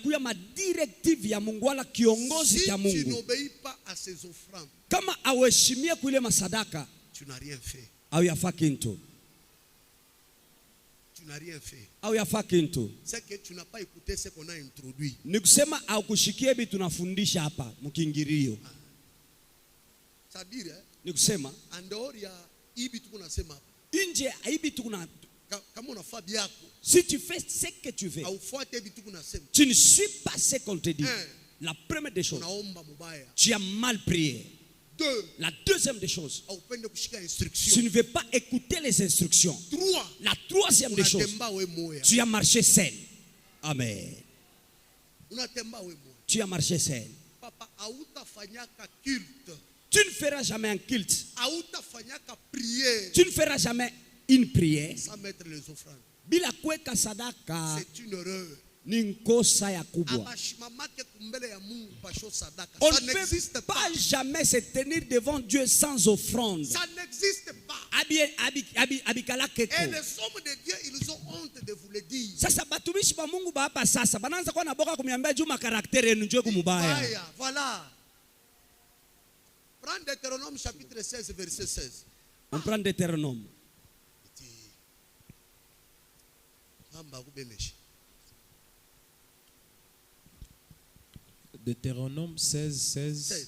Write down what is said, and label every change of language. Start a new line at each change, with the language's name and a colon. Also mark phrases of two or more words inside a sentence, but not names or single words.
French: Si tu n'obéis pas à ces offrandes, tu n'as rien fait. Tu n'as rien fait. C'est que tu n'as pas écouté ce qu'on a introduit. C'est-à-dire, en dehors
Swahili: ya ibi tunasema nje aibi
French: Si tu fais ce que tu veux, tu ne suis pas ce qu'on te dit. La première des choses, tu as mal prié. La deuxième des choses, tu ne veux pas écouter les instructions. La troisième des choses, tu as marché seul. Amen. Tu as marché seul. Tu ne feras jamais un culte. Tu ne feras jamais une prière sans mettre les offrandes.
Swahili: Bila kuweka sadaka.
French: C'est une erreur.
Swahili: Ni nkosa ya kubwa.
French: On ne peut pas jamais se tenir devant Dieu sans offrande. Ça n'existe pas. Et les hommes de Dieu, ils ont honte de vous le dire.
Swahili: Sasa batumishi ba Mungu ba hapa sasa banaanza kuwa na boka kumiambia juu makaraktere yenu njoo kumubaya.
French: Voilà. Prends Deutéronome chapitre 16 verset 16. On prend Deutéronome. Deutéronome 16.